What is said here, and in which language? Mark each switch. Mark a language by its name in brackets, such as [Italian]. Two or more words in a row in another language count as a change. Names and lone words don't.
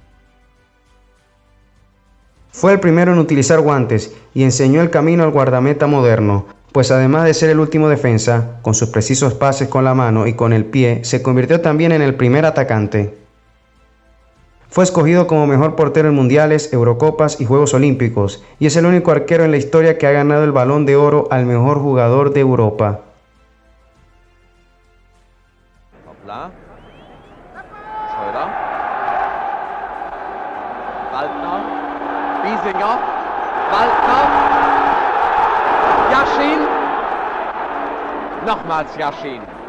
[Spanish] Fue el primero en utilizar guantes y enseñó el camino al guardameta moderno, pues además de ser el último defensa, con sus precisos pases con la mano y con el pie, se convirtió también en el primer atacante. Fue escogido como mejor portero en mundiales, Eurocopas y Juegos Olímpicos, y es el único arquero en la historia que ha ganado el Balón de Oro al mejor jugador de Europa. [German] Hoppla. Schröder. Waldner. Biesinger. Waldner. Yashin. Nochmals Yashin.